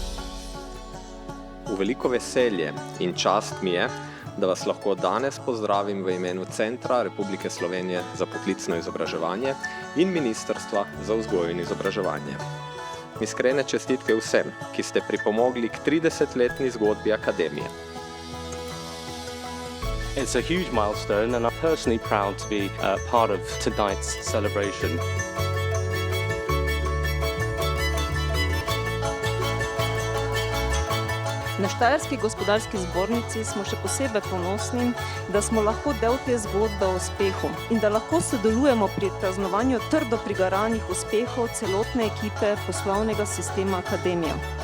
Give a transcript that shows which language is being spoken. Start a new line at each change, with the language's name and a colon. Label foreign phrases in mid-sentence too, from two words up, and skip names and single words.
Slovenian: V veliko veselje in čast mi je, da vas lahko danes pozdravim v imenu Centra Republike Slovenije za poklicno izobraževanje in Ministrstva za vzgojo in izobraževanje. Iskrene čestitke vsem, ki ste pripomogli k 30-letni zgodbi akademije.
English: It's a huge milestone and I'm personally proud to be part of tonight's celebration.
Slovenian: Na Štajerski gospodarski zbornici smo še posebej ponosni, da smo lahko del te zgodbe o uspehu in da lahko sodelujemo pri praznovanju trdo prigaranih uspehov celotne ekipe poslovnega sistema akademije.